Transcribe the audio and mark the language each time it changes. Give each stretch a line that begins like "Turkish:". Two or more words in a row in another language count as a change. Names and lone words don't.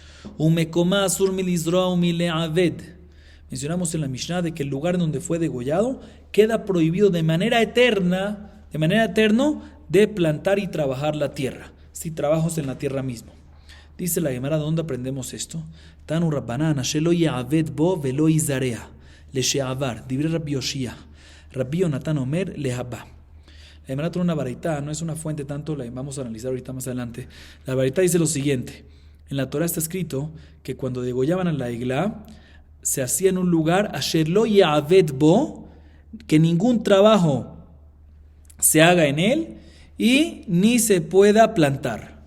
Spanish: Mencionamos en la Mishnah de que el lugar donde fue degollado queda prohibido de manera eterna, de plantar y trabajar la tierra. Si trabajos en la tierra mismo. Dice la Gemara, ¿de dónde aprendemos esto?
Hebrew: תנו רבנן, שלא יעבד בו ולא יזרע, לשעבר, דברי רבי יאשיה, רבי יונתן אומר להבא.
Spanish: La Gemara trae una baraitá, no es una fuente tanto, la vamos a analizar ahorita más adelante. La baraitá dice lo siguiente: en la Torah está escrito que cuando degollaban a la igla, se hacía en un lugar,
Hebrew: אשר לא יעבד בו,
Spanish: que ningún trabajo se haga en él y ni se pueda plantar.